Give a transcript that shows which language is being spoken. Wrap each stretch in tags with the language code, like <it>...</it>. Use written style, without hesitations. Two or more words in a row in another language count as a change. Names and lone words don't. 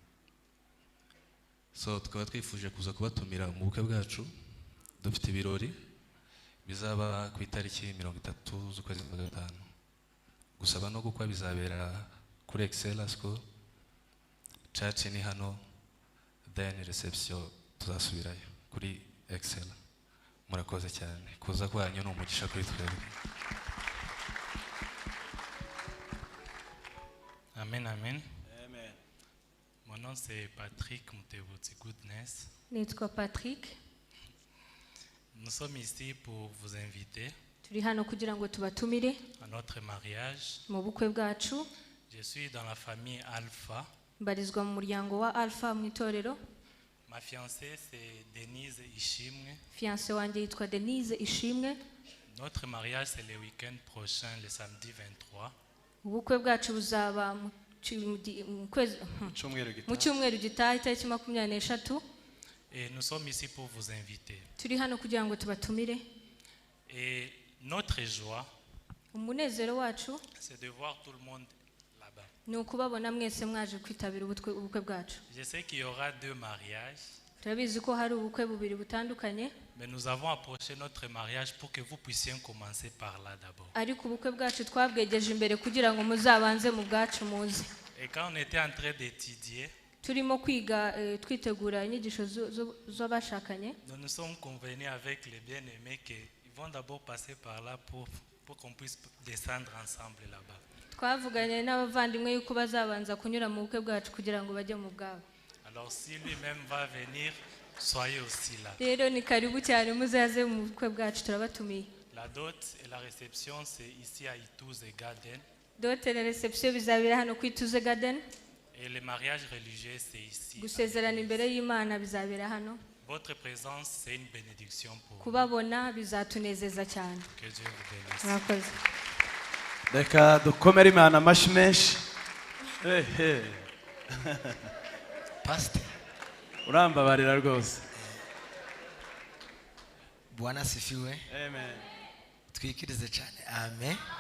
<rw>So tukaba twifuje kuza kubatumira mu bukwe bwacu dufite ibirori bizaba ku itariki 30 z'ukwezi kwa gatanu. Gusaba no gukwa bizabera kuri Excella School. Church ni hano, then reception tuzasubirayo kuri Excella. Murakoze cyane. Kuza kwanyu no umugisha kuri twebwe. Amen, amen. Amen.</rw> <fr>Mon nom c'est Patrick Mutebutsi Goodness.</fr> <rw>Nitwa Patrick.</rw> <fr>Nous sommes ici pour vous inviter</fr> <rw>Turi hano kugira ngo tubatumire</rw> <fr>à notre mariage.</fr> <rw>mu bukwe bwacu.</rw> <fr>Je suis dans la famille Alpha.</fr> <rw>Mbarizwa mu muryango wa Alpha mu itorero.</rw> <fr>Ma fiancée c'est Denise Ishimwe.</fr> <rw>Fiancé wanjye yitwa Denise Ishimwe.</rw> <fr>Notre mariage c'est le week-end prochain, le samedi 23.</fr> <rw>Ubukwe bwacu buzaba mu cyumweru gitaha itariki 23.</rw> <fr>Et nous sommes ici pour vous inviter.</fr> <rw>Turi hano kugira ngo tubatumire.</rw> <fr>Et notre joie,</fr> <rw>Umunezero wacu</rw> <fr>c'est de voir tout le monde là-bas.</fr> <rw>ni ukubabona mwese mwaje kwitabira ubukwe bwacu.</rw> <fr>Je sais qu'il y aura 2 mariages.</fr> <rw>Turabizi ko hari ubukwe bubiri butandukanye.</rw> <fr>Mais nous avons approché notre mariage pour que vous puissiez commencer par là d'abord.</fr> <rw>Ariko ubukwe bwacu twabwegeje imbere kugira ngo muzabanze mu bwacu muzi.</rw> <fr>Et quand on était en train d'étudier,</fr> <rw>Turimo kwiga twitegura inyigisho z'abashakanye.</rw> <fr>nous nous sommes convenus avec les bien-aimés qu'ils vont d'abord passer par là pour qu'on puisse descendre ensemble là-bas.</fr> <rw>Twavuganye n'abavandimwe yuko bazabanza kunyura mu bukwe bwacu kugira ngo bajye mu bwabo.</rw> <fr>Alors si lui-même va venir, soyez aussi là.</fr> <rw>Rero ni karibu cyane muzaze mu bukwe bwacu turabatumiye.</rw> <fr>La dot et la réception c'est ici à Ituze Garden. Dot et la réception</fr> <rw>bizabera hano ku Ituze Garden.</rw> <fr>Et le mariage religieux c'est ici.</fr> <rw>Gusezerana imbere y'Imana bizabera hano.</rw> <fr>Votre présence c'est une bénédiction pour nous.</fr> <rw>Kubabona bizatunezeza cyane.</rw> <fr>Que Dieu vous bénisse.</fr> <rw>Murakoze. Reka dukomere Imana amashi menshi. Pastor, Urambabarira rwose.</rw> <sw>Bwana asifiwe.</sw> <rw>Amen. Twikirize cyane. Amen.</rw>